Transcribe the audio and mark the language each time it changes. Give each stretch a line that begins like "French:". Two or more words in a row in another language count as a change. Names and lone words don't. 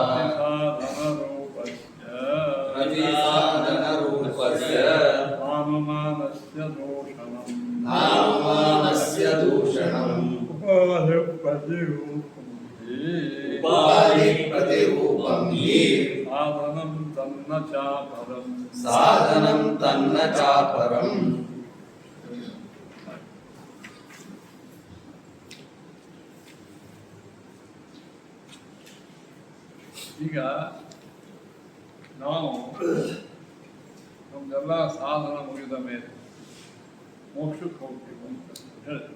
Sanskrit: प्रतिसाधनरूपस्य नाममानस्य दूषणम् उपाधि प्रतिरूपं हि साधनं तन्न चापरम्
Kannada: ಈಗ ನಾವು ನಮ್ದೆಲ್ಲ ಸಾಧನ ಮುಗಿದ ಮೇಲೆ ಮೋಕ್ಷಕ್ಕೆ ಹೋಗ್ತೀವಿ ಅಂತ ಹೇಳ್ತೀವಿ.